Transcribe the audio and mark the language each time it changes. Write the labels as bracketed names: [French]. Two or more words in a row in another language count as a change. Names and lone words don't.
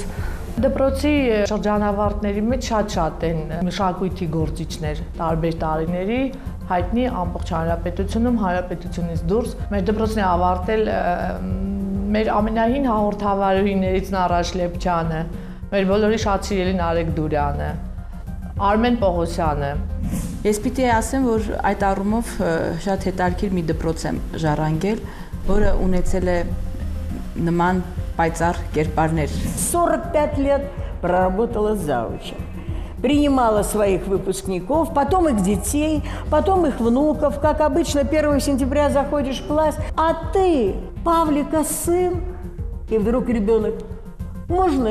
[Armenian] Դպրոցի շրջանավարտների մեջ շատ են մշակույթի գործիչներ տարբեր տարիների, հայտնի ամբողջ հանրապետությունում, հանրապետությունից դուրս։ Մեր դպրոցն է ավարտել մեր ամենահին հաղորդավարուհիներից Նարաշ Լեփչյանը, մեր բոլորի շատ սիրելի Նարեկ Դուրյանը, Արմեն Պողոսյանը։ Ես պիտի ասեմ, որ այդ առումով շատ հետաքրքիր մի допроц եմ ժառանգել, որը ունեցել է նման պայծառ կերպարներ։ [Russian] 45 лет проработала завучем. Принимала своих выпускников, потом их детей, потом их внуков. Как обычно, 1 сентября заходишь в класс, а ты, Павлика, сын. И вдруг ребенок: можно?